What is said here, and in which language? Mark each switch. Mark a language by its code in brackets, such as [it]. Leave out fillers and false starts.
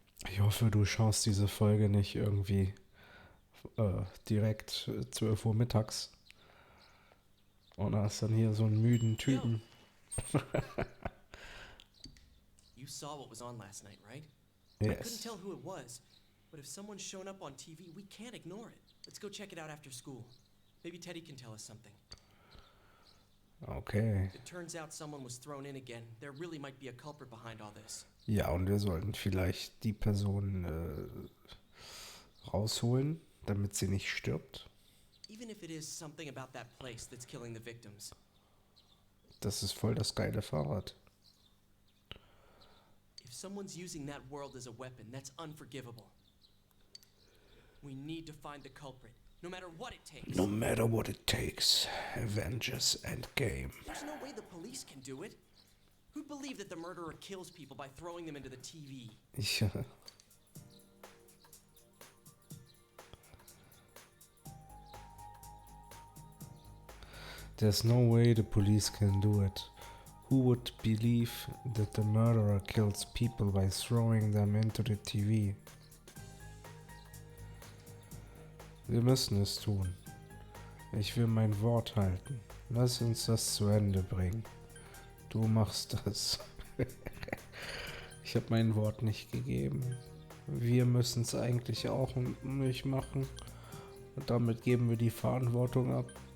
[de] Ich hoffe, du schaust diese Folge nicht irgendwie direkt 12 Uhr mittags. Und hast dann hier so einen müden Typen. [en] You saw what was on last night, right? I couldn't Yes. tell who it was, but if someone's shown up on TV, we can't ignore it. Let's go check it out after school. Maybe Teddy can tell us something. Okay. If it turns out someone was thrown in again, there really might be a culprit behind all this. [de] Ja, und wir sollten vielleicht die Person rausholen, damit sie nicht stirbt. [en] Even if it is something about that place that's killing the victims. [de] Das ist voll das geile Fahrrad. [en] If someone's using that world as a weapon, that's unforgivable. We need to find the culprit, no matter what it takes. No matter what it takes. Avengers Endgame. There's no way the police can do it. Who'd believe that the murderer kills people by throwing them into the TV? [de] Ja. [en] There's no way the police can do it. Who would believe that the murderer kills people by throwing them into the TV? [de] Wir müssen es tun. Ich will mein Wort halten. Lass uns das zu Ende bringen. Du machst das. Ich habe mein Wort nicht gegeben. Wir müssen es eigentlich auch nicht machen. Und damit geben wir die Verantwortung ab.